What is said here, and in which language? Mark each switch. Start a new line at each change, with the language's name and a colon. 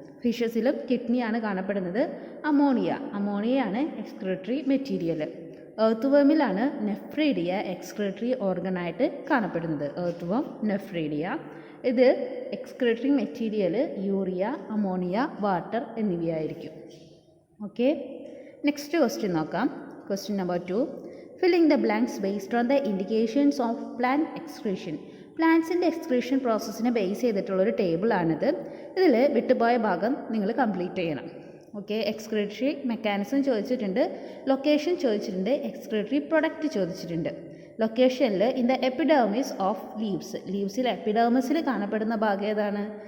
Malayalam: ഫിഷസിലും കിഡ്നിയാണ് കാണപ്പെടുന്നത്. അമോണിയയാണ് excretory material. Earth വേമിലാണ് nephridia excretory ഓർഗനായിട്ട് കാണപ്പെടുന്നത്. Earth വേം, നെഫ്രീഡിയ. ഇത് excretory material urea, ammonia, water എന്നിവയായിരിക്കും. Okay, next question നോക്കാം.
English: Question number 2. Filling the blanks based on the indications of plant excretion.
Malayalam: പ്ലാന്റ്സിൻ്റെ excretion പ്രോസസ്സിനെ base ചെയ്തിട്ടുള്ളൊരു ടേബിളാണിത്. ഇതിൽ വിട്ടുപോയ ഭാഗം നിങ്ങൾ complete ചെയ്യണം. ഓക്കെ, എക്സ്ക്രീറ്ററി മെക്കാനിസം ചോദിച്ചിട്ടുണ്ട്, ലൊക്കേഷൻ ചോദിച്ചിട്ടുണ്ട്, എക്സ്ക്രീറ്ററി പ്രൊഡക്റ്റ് ചോദിച്ചിട്ടുണ്ട്. ലൊക്കേഷനിൽ ഇൻ ദ എപ്പിഡെർമിസ് ഓഫ് ലീവ്സിൽ എപ്പിഡെർമിസിൽ കാണപ്പെടുന്ന ഭാഗം ഏതാണ്?